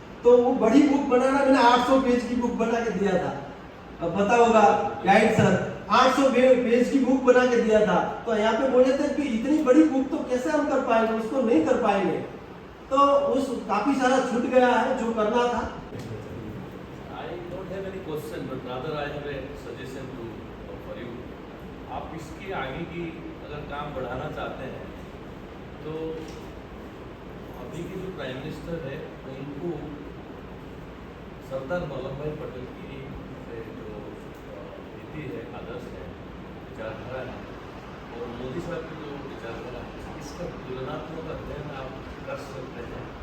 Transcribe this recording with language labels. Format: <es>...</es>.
<hi>तो वो बड़ी बुक बनाना, मैंने 800 पेज की बुक बना के दिया था। अब पता होगा गाइड सर, 800 पेज की बुक बना के दिया था। तो यहाँ पे बोले थे कि इतनी बड़ी बुक तो कैसे हम कर पाएंगे, उसको नहीं कर पाएंगे। तो उस काफी सारा छूट गया है जो करना था।</hi> <en>I don't have any question, but rather I have a suggestion for you.</en> <hi>आप इसके आगे की अगर काम बढ़ाना चाहते हैं तो अभी के जो प्राइम मिनिस्टर है उनको सरदार वल्लभ भाई पटेल की जो नीति है, आदर्श है, विचारधारा है, और मोदी साहब की जो विचारधारा है, इसका तुलनात्मक अध्ययन आप कर सकते हैं।</hi>